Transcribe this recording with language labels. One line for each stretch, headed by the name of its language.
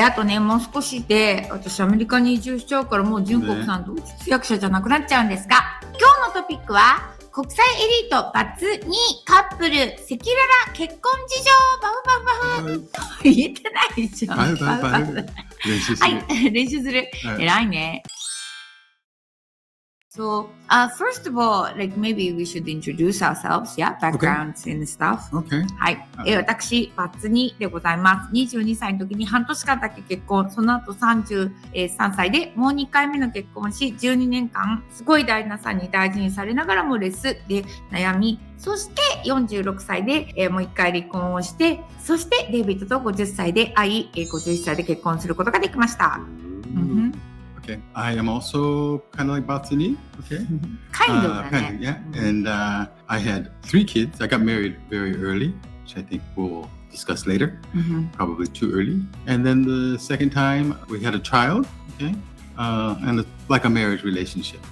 Japanese: あとね、もう少しで私アメリカに移住しちゃうからもう純国さん同時通訳者じゃなくなっちゃうんですが、今日のトピックは国際エリートバツ2カップル赤裸々結婚事情バフバフバフ言えてないじゃん。練習する。はい、練習する。偉いね。
English: So, first of all, like maybe we should introduce ourselves, backgrounds and stuff. Okay.
Japanese: はい。私、バツ2でございます。 22歳の時に半年間だけ結婚、その後33歳でもう2回目の結婚し、12年間、すごい旦那さんに大事にされながらもレスで悩み、そして46歳で、もう1回離婚をして、そしてデイビッドと50歳で会い、51歳で結婚することができました。
English: Okay. I am also kind of like Batsuni. Okay. Kind of, yeah. And I had 3 kids. I got married very early, which I think we'll discuss later. Probably too early. And then the second time we had a child. Okay. And it's like a marriage relationship.